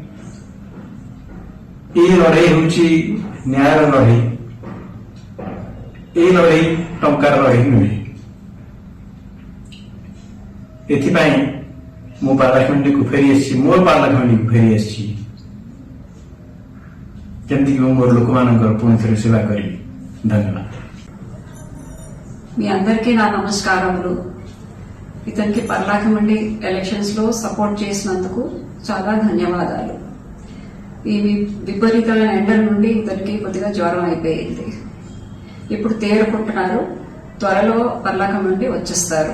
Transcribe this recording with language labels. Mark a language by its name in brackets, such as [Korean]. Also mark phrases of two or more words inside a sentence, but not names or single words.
[Odia] ଏହି ଲଢ଼େଇ ହେଉଛି ନ୍ୟାୟର ଲଢ଼େଇ। ଏହି ଲଢ଼େଇ ଟଙ୍କାର ଲଢ଼େଇ ନୁହେଁ। ଏଥିପାଇଁ ମୁଁ ପାରଳାଖେମୁଣ୍ଡିକୁ ଫେରି ଆସିଛି, ମୋର ପାରଳାଖେମୁଣ୍ଡିକୁ ଫେରି ଆସିଛି, ଯେମିତିକି ମୁଁ ମୋର ଲୋକମାନଙ୍କର ପୁଣି ଥରେ సేవ କରିବି। [Telugu] ధన్యవాదాలు। మీ అందరికీ నా నమస్కారములు। ఇతనికి [English] parliament elections [Telugu] లో సపోర్ట్ చేసినందుకు చాలా ధన్యవాదాలు। ఈ విపరీతమైన ఎండల నుండి ఇతనికి కొద్దిగా జ్వరం అయిపోయింది, ఇప్పుడు తేరుకుంటున్నారు, త్వరలో పార్లమెంట్ వచ్చేస్తారు।